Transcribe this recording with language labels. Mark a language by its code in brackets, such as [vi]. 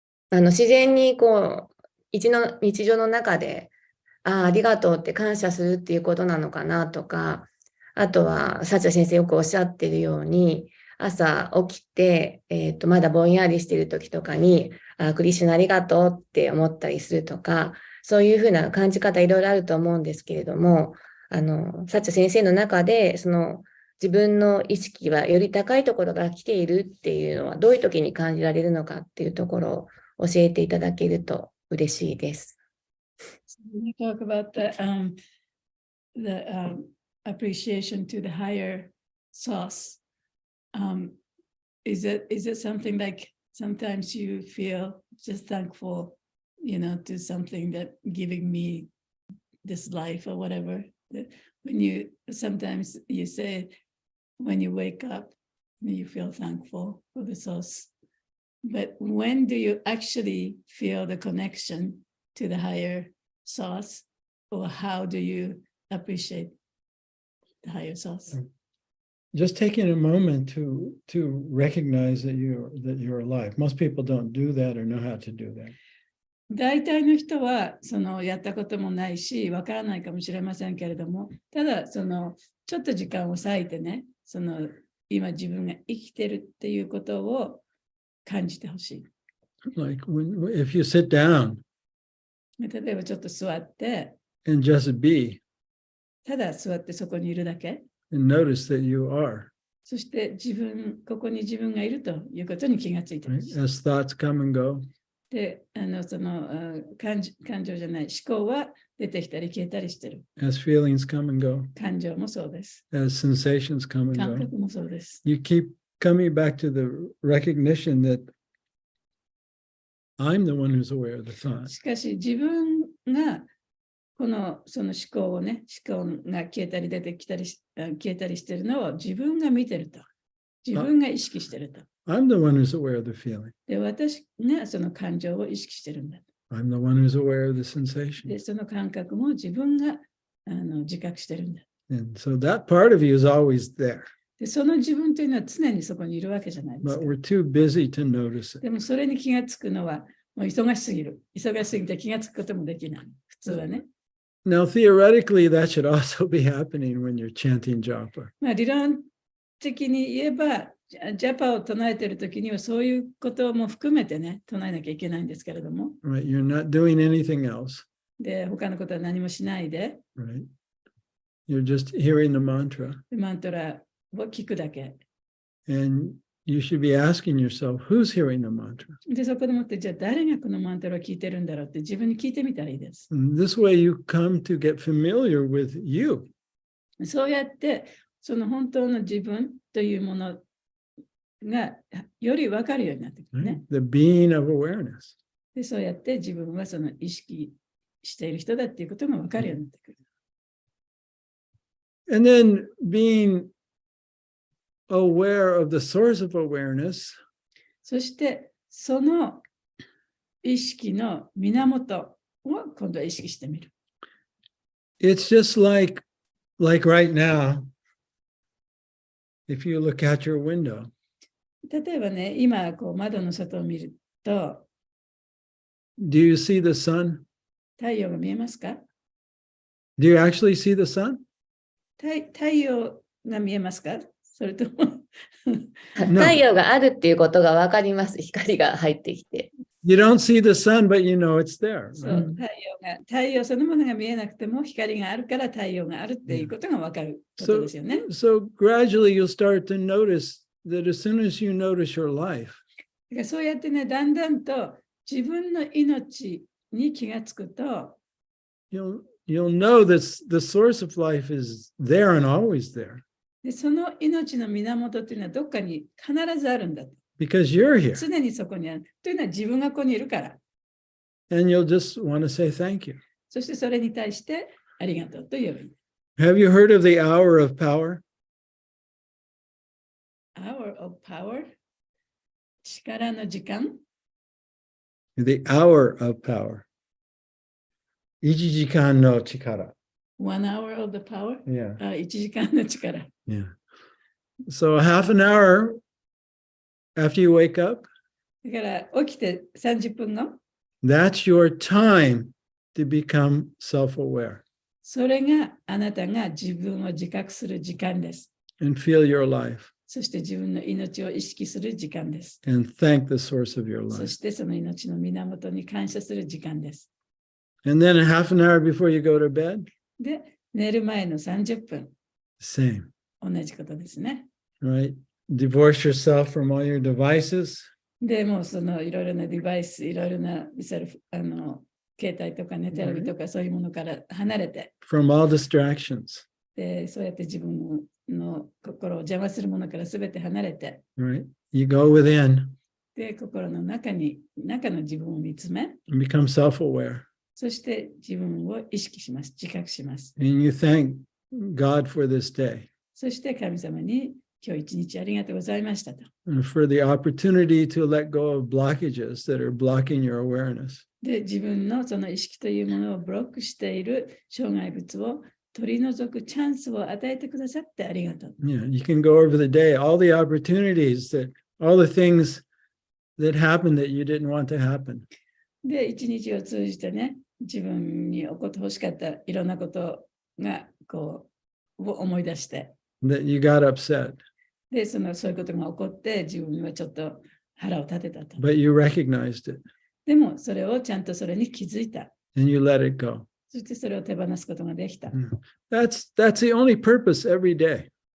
[ja] 自然にこう日常の中でありがとうって感謝するっていうことなのかなとか、あとはサチャ先生よくおっしゃってるように、朝起きて、まだぼんやりしてる時とかにクリシュナありがとうって思ったりするとか、そういうふうな感じ方いろいろあると思うんですけれども、サチャ先生の中でその自分の意識はより高いところから来ているっていうのはどういう時に感じられるのかっていうところを教えていただけると嬉しいです。 [en] When you talk about the appreciation to the higher source, is it something like sometimes you feel just thankful, to something that giving me this life or whatever? When sometimes you say when you wake up, you feel thankful for the source. But when do you actually feel the connection to the higher source, or how do you appreciate the higher source? Just taking a moment to recognize that you're alive. Most people don't do that or know how to do that. [ja] 大体の人はやったこともないし、わからないかもしれませんけれども、ただちょっと時間を割いてね、今自分が生きてるっていうことを感じてほしい。 [en] Like if you sit down [ja] 例えばちょっと座って、 [en] and just be [ja] ただ座ってそこにいるだけ。 [en] and notice that you are. [ja] そしてここに自分がいるということに気がついてほしい。 [en] As thoughts come and go. [ja] で、感情じゃない、思考は出てきたり消えたりしてる。 [en] As feelings come and go. [ja] 感情もそうです。 [en] As sensations come and [ja] 感 [en] go. [ja] 覚もそうです。 [en] You keep coming back to the recognition that I'm the one who's aware of the thought. [ja] しかし自分がその思考をね、思考が消えたり出てきたり消えたりしているのを自分が見てると。自分が意識してると。 [en] I'm the one who's aware of the feeling. [ja] で、私がその感情を意識してるんだ。 [en] I'm the one who's aware of the sensation. [ja] で、その感覚も自分が自覚してるんだ。 [en] And so that part of you is always there. [ja] で、その自分というのは常にそこにいるわけじゃないですか。 [en] But we're too busy to notice it. [ja] でもそれに気がつくのはもう忙しすぎる。忙しすぎて気がつくこともできない。普通はね。 [en] Now, theoretically, that should also be happening when you're chanting japa. [ja] まあ理論的に言えば、ジャパを唱えているときにはそういうことも含めてね、唱えなきゃいけないんですけれども。 [en] Right? You're not doing anything else. [ja] で、他のことは何もしないで、 [en] Right? You're just hearing the mantra. [ja] でマントラを聞くだけ。 [en] And you should be asking yourself, who's hearing the mantra? [ja] で、そこでもって、じゃあ誰がこのマントラを聞いてるんだろうって自分に聞いてみたらいいです。 [en] And this way you come to get familiar with you. [ja] そうやって、その本当の自分というものがより分かるようになってくるね。 [en] The being of awareness. [ja] で、そうやって自分はその意識している人だっていうことが分かるようになってくる。 [en] And then being aware of the source of awareness. [ja] そして、その意識の源を今度は意識してみる。 [en] It's just like right now, if you look out your window. [ja] 例えばね、今こう窓の外を見ると、 [en] Do you see the sun? [ja] 太陽が見えますか？ [en] Do you actually see the sun? [ja] 太陽が見えますか？それとも太陽があるっていうことが分かります。光が入ってきて。 [en] You don't see the sun, but you know it's there. [ja] そう、太陽そのものが見えなくても光があるから太陽があるっていうことが分かることですよね。 [en] So gradually you'll start to notice that as soon as you notice your life, [ja] だからそうやってね、だんだんと自分の命に気がつくと、 [en] you'll know that the source of life is there and always there. [ja] でその命の源っていうのはどっかに必ずあるんだ。 [en] Because you're here. [ja] 常にそこにある。というのは自分がここにいるから。 [en] And you'll just want to say thank you. [ja] そしてそれに対してありがとうと言えばいい。 [en] Have you heard of the hour of power? Hour of power? [ja] 力の時間？ [en] The hour of power. [ja] 1時間の力。 [en] One hour of the power? Yeah. [ja] 1時間の力。 [en] Yeah. So half an hour after you wake up, [ja] だから起きて30分後、 [en] that's your time to become self-aware [ja] それがあなたが自分を自覚する時間です。 [en] and feel your life [ja] そして自分の命を意識する時間です。 [en] and thank the source of your [ja] そ [en] life. [ja] してその命の源に感謝する時間です。 [en] And then half an hour before you go to bed, [ja] で、寝る前の30分、 [en] same, [ja] 同じことですね。 [en] right? Divorce yourself from all your devices. [ja] でもうそのいろいろなデバイス、いろいろな携帯とかね、テレビとかそういうものから離れて、 [en] from all distractions, [ja] でそうやって自分の心を邪魔するものからすべて離れて、 [en] right? You go within [ja] で心の中の自分を見つめ、 [en] and become self-aware. [ja] そして自分を意識します、自覚します。 [en] And you thank God for this day [ja] そして神様に今日一日ありがとうございましたと。 [en] and for the opportunity to let go of blockages that are blocking your awareness. [ja] で、自分のその意識というものをブロックしている障害物を取り除くチャンスを与えてくださってありがとう。 [en] Yeah, you can go over the day, all the opportunities all the things that happened that you didn't want to happen. [ja] で、一日を通じてね、自分に起こってほしかったいろんなことがこう思い出して、 [en] That you got upset, [ja] で、そういうことが起こって自分はちょっと腹を立てたと。 [en] but you recognized it [ja] でも、それをちゃんとそれに気づいた。 [en] and you let it go. [ja] そしてそれを手放すことができた。 [en] That's the only purpose every day.